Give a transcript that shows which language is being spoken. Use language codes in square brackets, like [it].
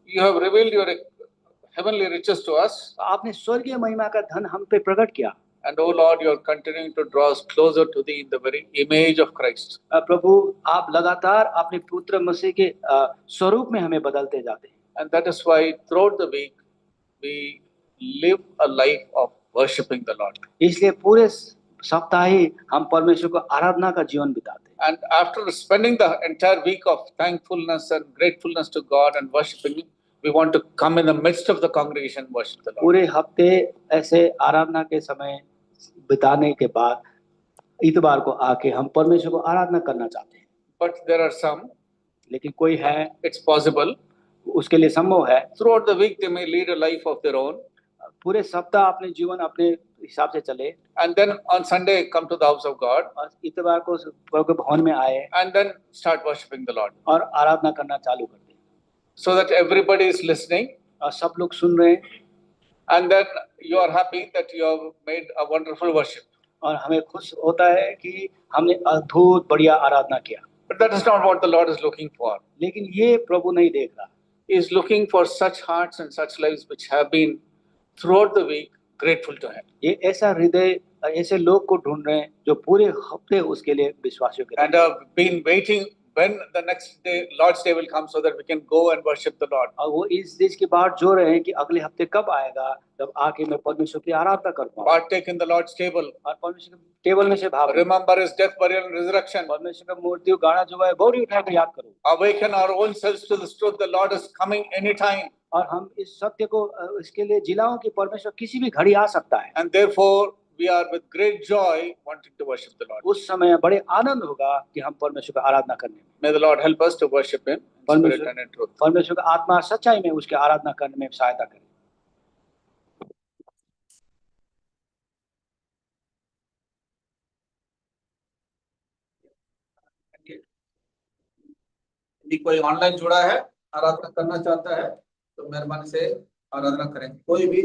[en] You have revealed your heavenly riches to us. [hi] आपने स्वर्गीय महिमा का धन हम पे प्रकट किया। [en] And oh Lord, you are continuing to draw us closer to Thee in the very image of Christ. [hi] प्रभु आप लगातार अपने पुत्र मसीह के स्वरूप में हमें बदलते जाते हैं। [en] And that is why throughout the week we live a life of worshiping the Lord. [hi] इसलिए पूरे सप्ताह ही हम परमेश्वर को आराधना का जीवन बिताते हैं। [en] And after spending the entire week of thankfulness and gratefulness to God and worshiping Him, we want to come in the midst of the congregation and worship the Lord. [hi] पूरे हफ्ते ऐसे आराधना के समय बिताने के बाद इतवार को आके हम परमेश्वर को आराधना करना चाहते हैं। [en] But there are some, [hi] लेकिन कोई है, [en] it's possible, [hi] उसके लिए संभव है, [en] throughout the week they may lead a life of their own, [hi] पूरे सप्ताह अपने जीवन अपने हिसाब से चले, [en] and then on Sunday come to the house of God, [hi] और इतवार को प्रभु के भवन में आए [en] and then start worshiping the Lord. [hi] और आराधना करना चालू कर दें, [en] So that everybody is listening, [hi] और सब लोग सुन रहे हैं, [en] And then you are happy that you have made a wonderful worship. [hi] और हमें खुश होता है कि हमने अद्भुत बढ़िया आराधना किया, [en] But that is not what the Lord is looking for. [hi] लेकिन ये प्रभु नहीं देख रहा। [en] He is looking for such hearts and such lives which have been throughout the week grateful to Him. [hi] ये ऐसा हृदय, ऐसे लोग को ढूंढ रहे हैं जो पूरे हफ्ते उसके लिए विश्वासियों के [en] And been waiting when the next day, Lord's Day will come, so that we can go and worship the Lord. [hi] और वो इस चीज की बात जो रहे हैं कि अगले हफ्ते कब आएगा जब आके मैं परमेश्वर की आराधना कर पाऊँ, [en] Partake in the Lord's table. [hi] और परमेश्वर के टेबल में से भाग लूं। [en] Remember His death, burial, and resurrection. [hi] परमेश्वर का मृत्यु गाड़ा जो है गौरी उठा के याद करो, [en] Awaken our own selves to the truth. The Lord is coming anytime, [hi] और हम इस सत्य को इसके लिए जिलाओं कि परमेश्वर किसी भी घड़ी आ सकता है। [en] and therefore we are with great joy wanting to worship the Lord. [hi] उस समय बड़े आनंद होगा कि हम परमेश्वर का आराधना करने में, [en] May the Lord help us to worship Him in spirit and in truth. [hi] परमेश्वर का आत्मा सच्चाई में उसके आराधना करने में सहायता करे। यदि कोई ऑनलाइन जुड़ा है, आराधना करना चाहता है, तो मेहरबानी से आराधना करें। कोई भी